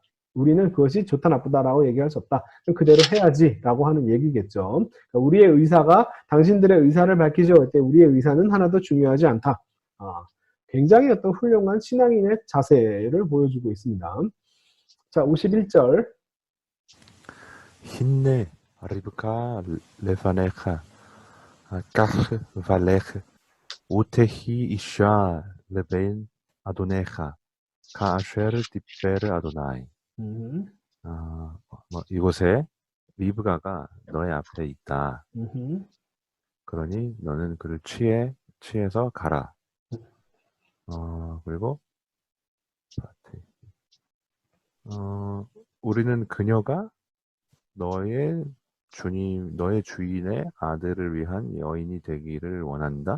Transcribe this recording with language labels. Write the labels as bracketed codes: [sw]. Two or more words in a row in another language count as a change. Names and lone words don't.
[ko] 우리는 그것이 좋다 나쁘다라고 얘기할 수 없다. 그대로 해야지라고 하는 얘기겠죠. 그러니까 우리의 의사가 당신들의 의사를 밝히죠. 그때 우리의 의사는 하나도 중요하지 않다. 굉장히 어떤 훌륭한 신앙인의 자세를 보여주고 있습니다. 자, 51절. [he] הנה רבקה לפניך קח ולך ותהי אשה לבן אדניך כאשר דבר יהוה. [ko] 이곳에 리브가가 너의 앞에 있다. 그러니 너는 그를 취해서 가라. 그리고 우리는 그녀가 너의 주인의 아들을 위한 여인이 되기를 원한다.